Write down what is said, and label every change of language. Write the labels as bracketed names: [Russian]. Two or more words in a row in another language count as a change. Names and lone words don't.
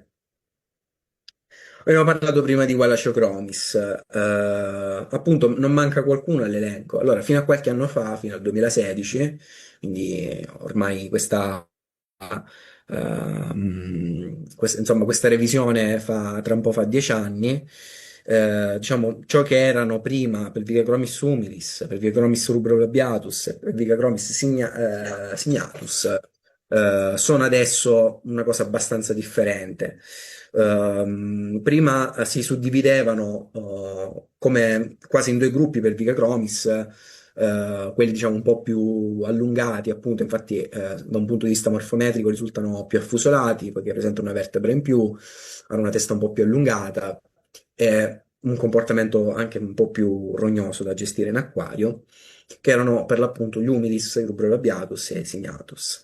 [Italian] Abbiamo parlato prima di Gualaciochromis, appunto non manca qualcuno all'elenco. Allora, fino a qualche anno fa, fino al 2016, quindi ormai insomma, questa revisione tra un po' fa 10 anni, diciamo, ciò che erano prima Pelvicaromis humilis, Pelvicaromis rubrobiatus e Pelvicaromis signatus, sono adesso una cosa abbastanza differente. Prima si suddividevano come quasi in due gruppi per Vigacromis, quelli diciamo un po' più allungati, appunto, infatti da un punto di vista morfometrico risultano più affusolati perché presentano una vertebra in più, hanno una testa un po' più allungata e un comportamento anche un po' più rognoso da gestire in acquario, che erano per l'appunto gli Humidis, il Rubrolabiatus e Signatus.